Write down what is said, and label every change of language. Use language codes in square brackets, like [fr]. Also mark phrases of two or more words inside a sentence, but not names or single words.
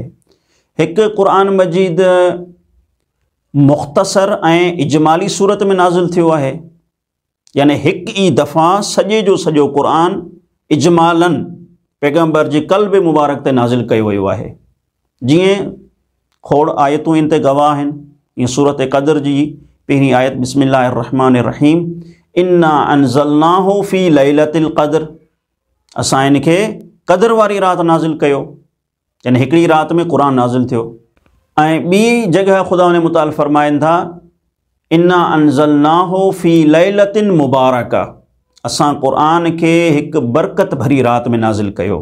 [sd] हिकु क़ुरान मजीद मुख़्तसर ऐं इजमाली सूरत में नाज़िल थियो आहे, यानी हिकु ई दफ़ा सॼे जो सॼो क़ुरान इजमालन पैगंबर जे क़ल्ब मुबारक ते नाज़िल कयो वियो आहे। जीअं खोड़ आयतूं इन ते गवाह आहिनि। ईअं सूरत क़द्र जी पहिरीं आयत [ar] بسم الله الرحمن الرحيم، إنا أنزلناه في ليلة القدر, [sd] असां इन खे क़द्र वारी राति नाज़िल कयो, यानी हिकिड़ी राति में क़ुरान नाज़िल थियो। ऐं ॿी जॻह ख़ुदा उन मुताल फरमाइनि था, [ar] إنا أنزلناه في ليلة مباركة, [sd] असां क़ुरान खे हिकु बरकत भरी राति में नाज़िल कयो।